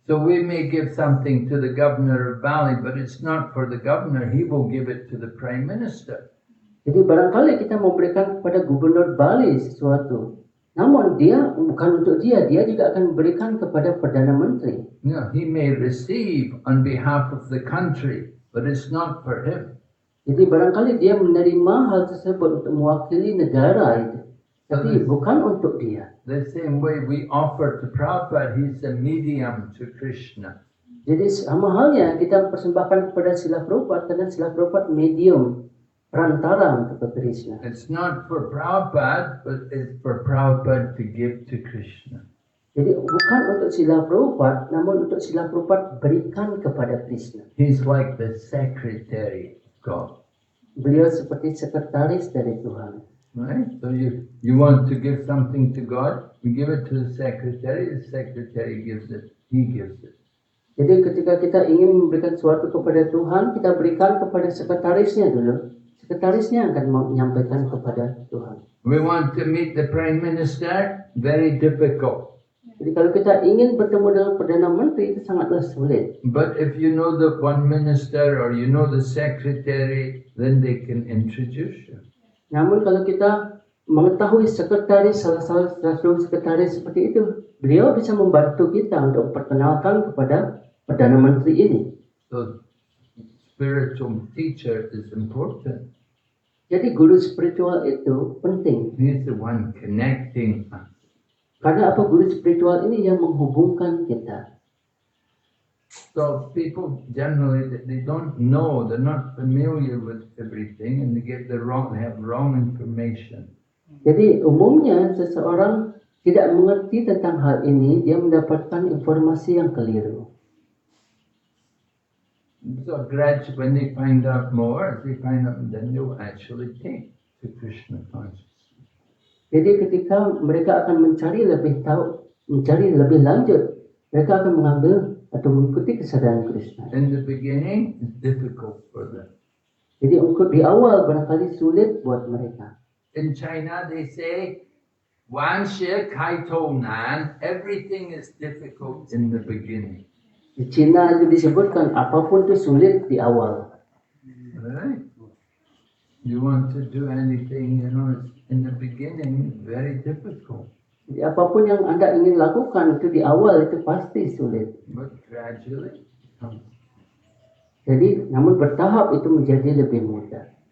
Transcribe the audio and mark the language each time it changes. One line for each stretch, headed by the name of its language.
English: So we may give something to the governor of Bali, but it's not for the governor. He will give it to the prime minister.
Indonesian: Jadi barangkali kita memberikan kepada gubernur Bali sesuatu. Namun dia bukan untuk dia juga akan memberikan kepada Perdana Menteri.
English: Yeah, he may receive on behalf of the country, but it's not for him.
Indonesian: Jadi barangkali dia menerima hal tersebut untuk mewakili negara itu. Tapi bukan untuk dia.
English: The same way we offer to Prabhupada, he's a medium to Krishna.
Indonesian: Jadi sama halnya kita persembahkan kepada Srila Prabhupada karena Srila Prabhupada medium, perantara untuk Krishna.
English: It's not for Prabhupada, but it's for Prabhupada to give to Krishna.
Indonesian: Jadi bukan untuk Srila Prabhupada, namun untuk Srila Prabhupada berikan kepada Krishna.
English: He's like the secretary of God.
Indonesian: Beliau seperti sekretaris dari Tuhan.
English: Right? So you want to give something to God, you give it to the secretary gives it, he gives it.
Indonesian: Jadi ketika kita ingin memberikan sesuatu kepada Tuhan, kita berikan kepada sekretarisnya dulu. Sekretarisnya akan menyampaikan kepada Tuhan.
English: We want to meet the prime minister, very difficult.
Indonesian: Jadi kalau kita ingin bertemu dengan Perdana Menteri itu sangatlah sulit.
English: But if you know the one minister or you know the secretary, then they can introduce you.
Indonesian: Namun kalau kita mengetahui sekretaris, salah satu sekretaris seperti itu, beliau bisa membantu kita untuk memperkenalkan kepada Perdana Menteri ini.
English: So spiritual teacher is important.
Indonesian: Jadi guru spiritual itu penting.
English: He's the one connecting us.
Indonesian: Karena apa? Guru spiritual ini yang menghubungkan kita.
English: So people generally, they don't know, they're not familiar with everything, and they have wrong information.
Indonesian: Jadi umumnya seseorang tidak mengerti tentang hal ini, dia mendapatkan informasi yang keliru.
English: So gradually, when they find out more, then they'll actually take to Krishna consciousness.
Indonesian: Jadi ketika mereka akan mencari lebih lanjut, mereka akan mengambil atau mengikuti kesadaran Krishna.
English: In the beginning, it's difficult for them.
Indonesian: Jadi untuk di awal barangkali sulit buat mereka.
English: In China, they say,
Chinese: "Wan Shi Kai Tou Nan."
English: Everything is difficult in the beginning.
Indonesian: Di Cina itu disebutkan apapun itu sulit di awal.
English: Right? You want to do anything, it's in the beginning very difficult.
Indonesian: Jadi apapun yang Anda ingin lakukan itu di awal itu pasti sulit.
English: But gradually it comes.
Indonesian: Jadi namun bertahap itu menjadi lebih mudah.